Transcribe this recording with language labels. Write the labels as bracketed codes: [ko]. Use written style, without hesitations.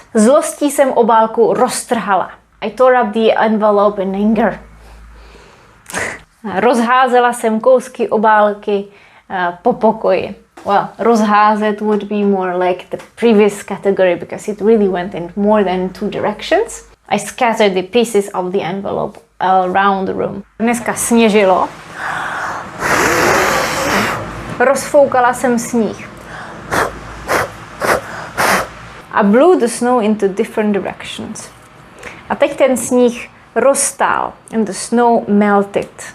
[cs] Zlostí jsem obálku roztrhala. [en] I tore up the envelope in anger. [cs] Rozházela jsem kousky obálky po pokoji. [en] Well, rozházet would be more like the previous category because it really went in more than 2 directions. I scattered the pieces of the envelope around the room. [cs] Dneska sněžilo. Rozfoukala jsem sníh. [en] I blew the snow into different directions. [cs] A teď ten sníh roztál [en] and the snow melted.